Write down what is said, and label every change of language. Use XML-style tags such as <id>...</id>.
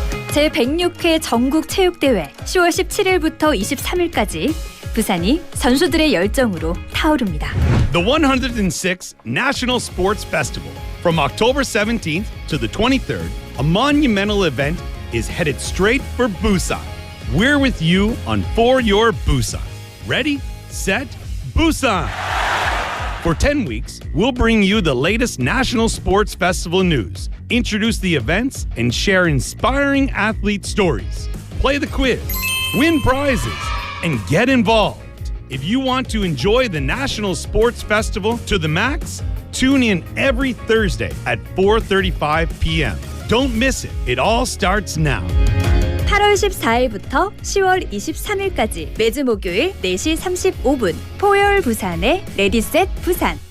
<ko>제106회 전국체육대회 10월 17일부터 23일까지 부산이 선수들의 열정으로 타오릅니다.</ko> <en>The 106th National Sports Festival. From October 17th to the 23rd, a monumental event is headed straight for Busan. We're with you on For Your Busan. Ready, set, Busan! For 10 weeks, we'll bring you the latest National Sports Festival news, introduce the events, and share inspiring athlete stories. Play the quiz, win prizes, and get involved. If you want to enjoy the National Sports Festival to the max, tune in every Thursday at 4:35 p.m. Don't miss it. It all starts now.</en> <ko>8월 14일부터 10월 23일까지 매주 목요일 4시 35분 포열 부산의 레디셋 부산.</ko>